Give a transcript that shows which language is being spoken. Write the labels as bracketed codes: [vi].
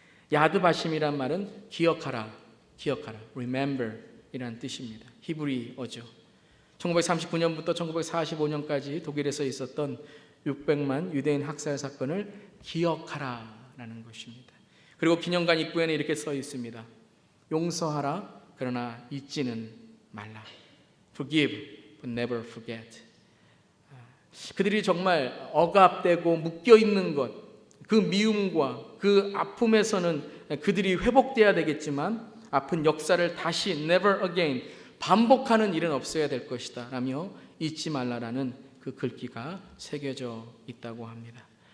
[ko] 야드바심이란 말은 기억하라, remember 이라는 뜻입니다. 히브리어죠. 1939년부터 1945년까지 독일에서 있었던 600만 유대인 학살 사건을 기억하라라는 것입니다. 그리고 기념관 입구에는 이렇게 써 있습니다. 용서하라, 그러나 잊지는 말라. [en] Forgive, but never forget. [ko] 그들이 정말 억압되고 묶여있는 것, 그 미움과 그 아픔에서는 그들이 회복돼야 되겠지만 아픈 역사를 다시 [en] never again [ko] 반복하는 일은 없어야 될 것이다 라며 잊지 말라라는 그 글귀가 새겨져 있다고 합니다.